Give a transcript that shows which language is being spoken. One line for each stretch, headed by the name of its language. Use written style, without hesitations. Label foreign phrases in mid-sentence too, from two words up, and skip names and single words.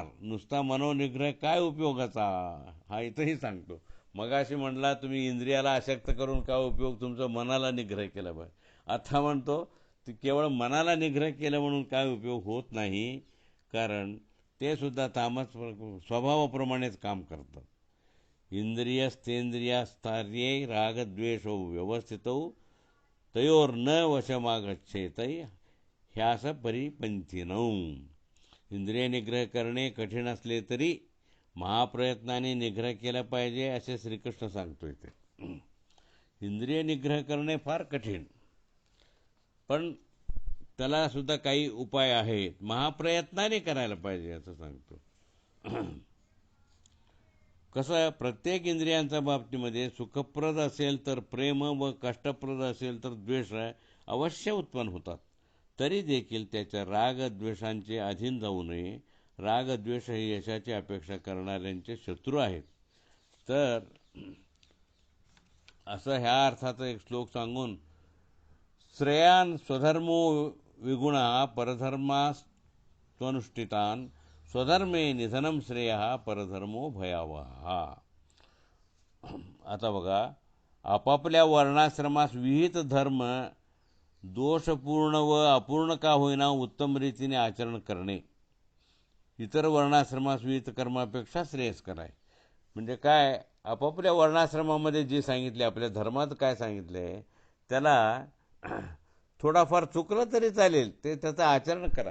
Marathi: नुसता मनोनिग्रह काय उपयोगाचा, हा इथंही सांगतो. मगाशी म्हणला तुम्ही इंद्रियाला अशक्त करून काय उपयोग, तुमचं मनाला निग्रह केला पाहिजे. आता म्हणतो ते केवळ मनाला निग्रह केलं म्हणून काय उपयोग होत नाही, कारण ते सुद्धा तामस स्वभावाप्रमाणेच काम करतात.
Sanskrit: इंद्रियस्थेंद्रियास्थार्ये रागद्वेषौ व्यवस्थितौ तयोर्न वशमागच्छेतै ह्यास परिपंथिनौ.
Marathi: इंद्रिय निग्रह करणे कठीण असले तरी महाप्रयत्नाने निग्रह केला पाहिजे असे श्रीकृष्ण सांगतोय. ते इंद्रिय निग्रह करणे फार कठीण, पण त्याला सुद्धा काही उपाय आहेत, महाप्रयत्नाने करायला पाहिजे असं सांगतो. कसं, प्रत्येक इंद्रियांच्या बाबतीमध्ये सुखप्रद असेल तर प्रेम व कष्टप्रद असेल तर द्वेष अवश्य उत्पन्न होतात. तरी देखील त्याच्या रागद्वेषांचे अधीन जाऊ नये. रागद्वेष हे यशाची अपेक्षा करणाऱ्यांचे शत्रू आहेत. तर असं ह्या अर्थाचा एक श्लोक सांगून,
Sanskrit: श्रेयान स्वधर्मो विगुणा परधर्मास्तनुष्ठितान स्वधर्मे निधनम श्रेय परधर्मो भयावहा.
Marathi: आता बघा, आपापल्या वर्णाश्रमास विहित धर्म दोषपूर्ण व अपूर्ण का होईना उत्तम रीतीने आचरण करणे इतर वर्णाश्रमास विहित कर्मापेक्षा श्रेयस्कर आहे. म्हणजे काय, आपापल्या वर्णाश्रमामध्ये जे सांगितले, आपल्या धर्मात काय सांगितले, त्याला थोडाफार चुकलं तरी चालेल, ते त्याचं आचरण करा.